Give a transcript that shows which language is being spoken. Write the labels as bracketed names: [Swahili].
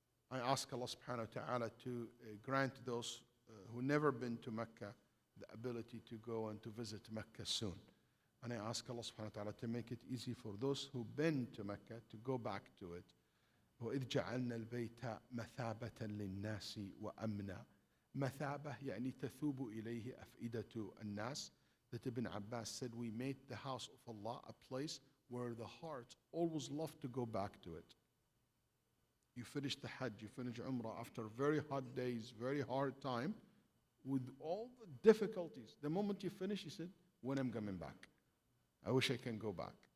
[English] I ask Allah subhanahu wa ta'ala to grant those who never been to Mecca the ability to go and to visit Mecca soon. And I ask Allah subhanahu wa ta'ala to make it easy for those who've been to Mecca to go back to it. [Arabic] وإذ جعلنا البيت مثابة للناس وأمنا. مثابة يعني تثوب إليه أفئدة الناس. [English] That Ibn Abbas said, we made the house of Allah a place where the hearts always love to go back to it. You finish the Hajj, you finish Umrah after very hot days, very hard time, with all the difficulties. The moment you finish, you said, when I'm coming back? I wish I can go back.